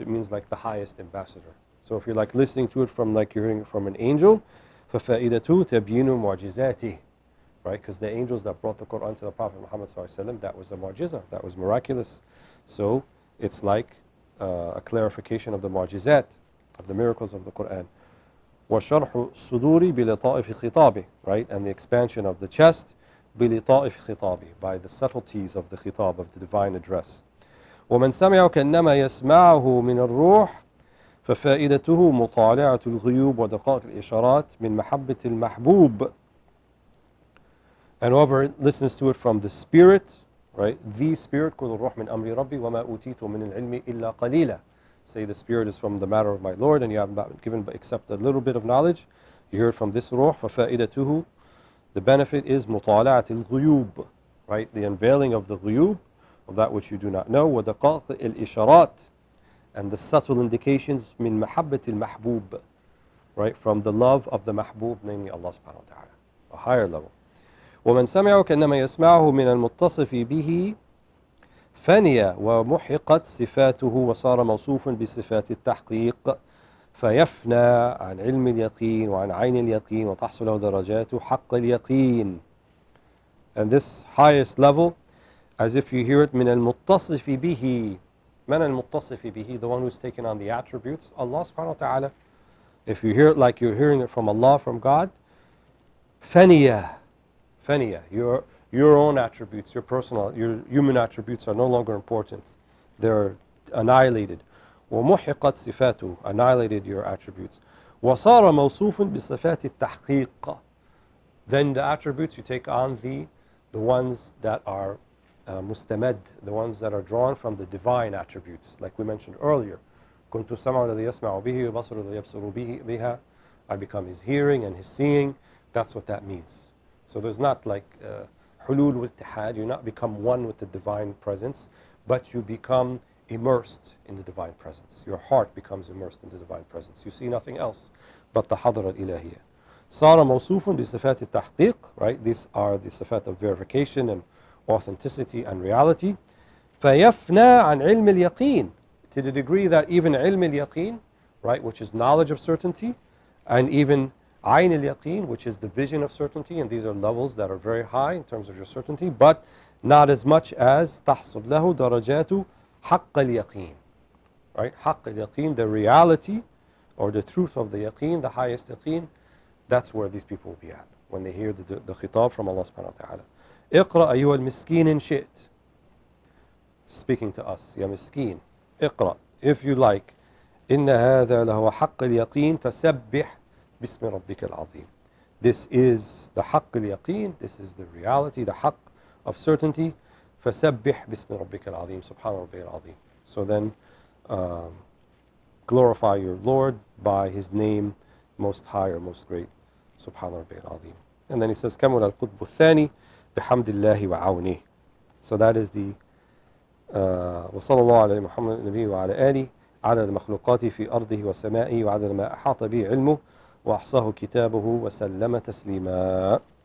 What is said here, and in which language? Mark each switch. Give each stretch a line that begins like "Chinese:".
English: It means like the highest ambassador. So if you're like listening to it from like you're hearing it from an angel,
Arabic: فَفَائِدَتُهُ تَبْيِينُ مُعْجِزَاتِهِ.
English: right? Because the angels that brought the Quran to the Prophet Muhammad ﷺ, that was a mu'jiza, that was miraculous. So it's like a clarification of the mu'jizat, of the miracles of the Quran.
Arabic: وَشَرْحُ الصُّدُورِ بِلِطَائِفِ خِطَابِ, right?
English: And the expansion of the chest,
Arabic: بِلِطَائِفِ خِطَابِ,
English: by the subtleties of the khitab, of the divine address.
Arabic: ومن سمع كأنما يسمعه من الروح ففائدته مطالعة الغيوب ودقائق الإشارات من محبة المحبوب.
English: And whoever listens to it from the Spirit, right? The Spirit,
Arabic: كل الروح من أمر ربي وما أوتيت من العلم إلا قليلا.
English: Say the Spirit is from the matter of my Lord, and you haven't been given except a little bit of knowledge. You heard from this ruh,
Arabic: ففائدته.
English: The benefit is
Arabic: مطالعة الغيوب,
English: right? The unveiling of the غيوب, of that which you do not know.
Arabic: ودقائق الإشارات,
English: and the subtle indications
Arabic: من محبة المحبوب,
English: right? From the love of the mahbub, namely Allah subhanahu wa ta'ala, a higher level.
Arabic: ومن سمعه كأنما يسمعه من المتصف به فني ومحقت صفاته وصار موصوفا بصفات التحقيق فيفنى عن علم اليقين وعن عين اليقين وتحصل له درجات حق اليقين.
English: And this highest level, as if you hear it
Arabic: من المتصف به. من المتصف به,
English: the one who's taken on the attributes, Allah subhanahu wa ta'ala. If you hear it like you're hearing it from Allah, from God,
Arabic: فنية,
English: your own attributes, your personal, your human attributes are no longer important. They're annihilated.
Arabic: ومحقت صفاته,
English: annihilated your attributes.
Arabic: وصار موصوف بصفات التحقيق.
English: Then the attributes you take on the ones that are mustamad, the ones that are drawn from the divine attributes, like we mentioned earlier.
Arabic: كنت السمع الذي يسمع به وبصر الذي يبصر بها.
English: I become his hearing and his seeing. That's what that means. So there's not like hulul wal-ittihad, you not become one with the divine presence, but you become immersed in the divine presence. Your heart becomes immersed in the divine presence. You see nothing else but the hadra al-ilahiyya.
Arabic: صار موصوف بصفات التحقيق, right?
English: These are the sifat of verification and authenticity and reality.
Arabic: فيفنى عن علم اليقين,
English: to the degree that even
Arabic: علم اليقين,
English: right, which is knowledge of certainty, and even
Arabic: عين اليقين,
English: which is the vision of certainty, and these are levels that are very high in terms of your certainty, but not as much as
Arabic: تحصل له درجات حق اليقين,
English: right?
Arabic: حق اليقين,
English: the reality or the truth of the yaqeen, the highest yaqeen, that's where these people will be at when they hear the khitab from Allah subhanahu wa ta'ala.
Arabic: اقرأ أيها المسكين إن شئت,
English: speaking to us,
Arabic: يا مسكين, اقرأ,
English: if you like,
Arabic: إن هذا لهو حق اليقين فسبح بسم ربك العظيم.
English: This is the
Arabic: حق اليقين,
English: this is the reality, the حق of certainty.
Arabic: فسبح بسم ربك العظيم, سبحان ربي العظيم.
English: So then glorify your Lord by his name most high or most great,
Arabic: سبحان ربي العظيم.
English: And then he says
Arabic: كمل القطب الثاني بحمد الله وعونه.
English: So that is the
Arabic: وصلى الله على محمد النبي وعلى آله على المخلوقات في أرضه وسمائه وعدد ما أحاط به علمه وأحصاه كتابه وسلم تسليما.